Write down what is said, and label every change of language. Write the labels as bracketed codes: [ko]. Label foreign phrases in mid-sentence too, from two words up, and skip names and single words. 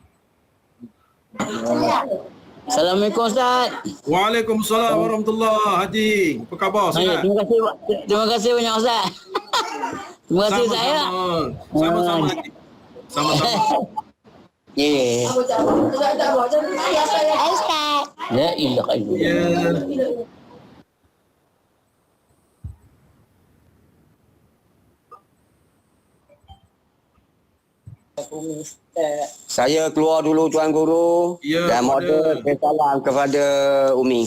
[ms] Assalamualaikum Ustaz. [ar] وعليكم السلام ورحمة الله. [ms] Haji, apa khabar? Sihat? Terima kasih banyak Ustaz. Terima kasih saya. Sama-sama Haji. Sama-sama. Ya. Ustaz. [ar] لا إله إلا الله. [ms] Ya. Saya keluar dulu Tuan Guru. Ya, Dan boleh. mohon salam kepada Umi.